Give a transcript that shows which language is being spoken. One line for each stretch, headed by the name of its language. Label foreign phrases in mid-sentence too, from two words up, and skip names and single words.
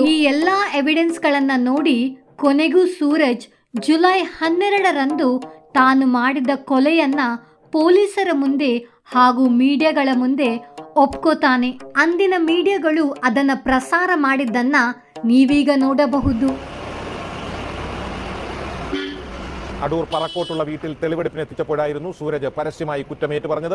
Kannada: ಈ ಎಲ್ಲಾ ಎವಿಡೆನ್ಸ್ಗಳನ್ನ ನೋಡಿ ಕೊನೆಗೂ ಸೂರಜ್ ಜುಲೈ 12ರಂದು ತಾನು ಮಾಡಿದ ಕೊಲೆಯನ್ನ ಪೊಲೀಸರ ಮುಂದೆ ಹಾಗೂ ಮೀಡಿಯಾಗಳ ಮುಂದೆ ಒಪ್ಕೋತಾನೆ. ಅಂದಿನ ಮೀಡಿಯಾಗಳು ಅದನ್ನ ಪ್ರಸಾರ ಮಾಡಿದ್ದನ್ನ ನೀವೀಗ ನೋಡಬಹುದು.
Malayalam: അടൂർ പറക്കോട്ടുള്ള വീട്ടിൽ തെളിവെടുപ്പിന് എത്തിച്ചപ്പോഴായിരുന്നു സൂരജ് പരസ്യമായി കുറ്റമേറ്റു പറഞ്ഞത്.